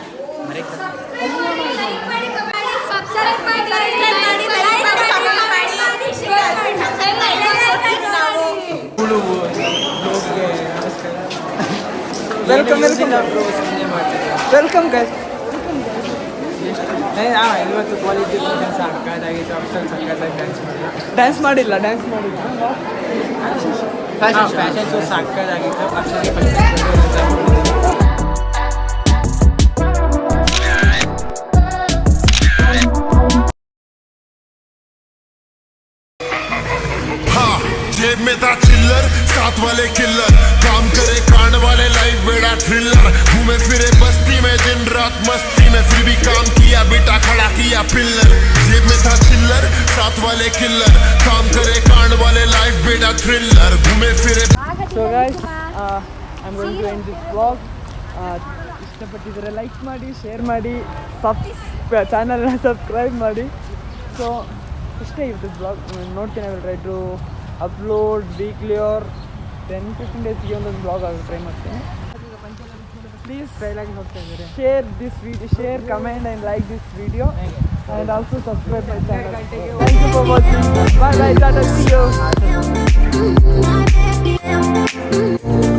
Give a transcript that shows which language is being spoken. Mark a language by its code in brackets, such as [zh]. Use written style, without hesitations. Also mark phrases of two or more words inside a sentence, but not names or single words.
[en] welcome guys. [kn] ಇವತ್ತು ಕ್ವಾಲಿಟಿ ಸಕ್ಕತ್ತಾಗಿತ್ತು, ಅಷ್ಟೊಂದು ಸಕ್ಕತ್ತಾಗಿ ಡ್ಯಾನ್ಸ್ ಮಾಡಿಲ್ಲ. [en] fashion show [kn] ಸಕ್ಕತ್ತಾಗಿತ್ತು. [hi] जेब में था चिल्लर, साथ वाले किल्लर, काम करे कांड वाले, लाइफ बेड़ा थ्रिलर, घूमे फिरे बस्ती में दिन रात मस्ती में, फिर भी काम किया बेटा, खड़ा किया पिल्लर. जेब में था चिल्लर, साथ वाले किल्लर, काम करे कांड वाले, लाइफ बेड़ा थ्रिलर, घूमे फिरे. [en] so guys, I am going to end this blog. [kn] ಇಷ್ಟಪಟ್ಟಿದ್ರೆ ಲೈಕ್ ಮಾಡಿ, ಶೇರ್ ಮಾಡಿ, ಚಾನಲ್ನ ಸಬ್ಸ್ಕ್ರೈಬ್ ಮಾಡಿ. ಸೊ ಇಷ್ಟೇ ಇತ್ತು ಬ್ಲಾಗ್. [en] ನೋಡ್ತೀನಿ, I will try to upload weekly or 10-15 daysge [kn] ಒಂದೊಂದು ಬ್ಲಾಗ್ ಆಗಿ ಟ್ರೈ ಮಾಡ್ತೀನಿ. [en] ಪ್ಲೀಸ್ share this video, share, comment and like this video, and also subscribe my channel. Thank you for watching. Bye bye, tata, see you.